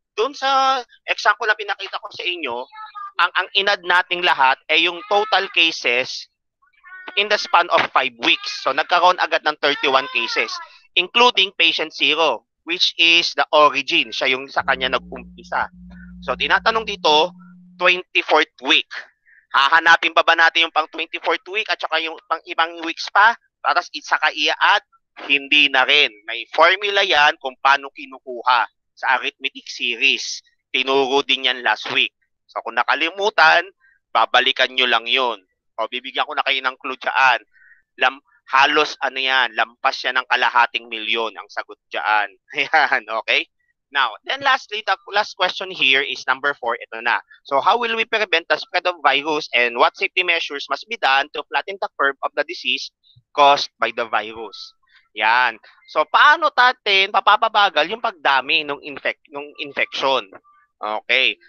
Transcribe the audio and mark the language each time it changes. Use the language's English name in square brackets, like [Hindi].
[Filipino] Dun sa example na pinakita ko sa inyo, ang inad nating lahat ay yung total cases [English] in the span of 5 weeks. So, [Filipino] nagkaroon agad ng [English] 31 cases, including patient 0, which is the origin. [Filipino] Siya yung sa kanya nag-umpisa. So, tinatanong dito, 24th week. Hahanapin ba natin yung pang 24th week at saka yung pang ibang weeks pa? Para saka i-add? Hindi na rin. May formula yan kung paano kinukuha sa arithmetic series. Tinuro din yan last week. So, kung nakalimutan, babalikan nyo lang yun. O, bibigyan ko na kayo ng clue dyan. Halos lampas yan ng 250,000 ang sagot dyan. Ayan, okay? [English] Now, then lastly, the last question here is number 4. [Filipino] Ito na. [English] So, how will we prevent the spread of virus and what safety measures must be done to flatten the curve of the disease caused by the virus? [Filipino] Yan. So, paano natin papapabagal yung pagdami ng infection? Okay.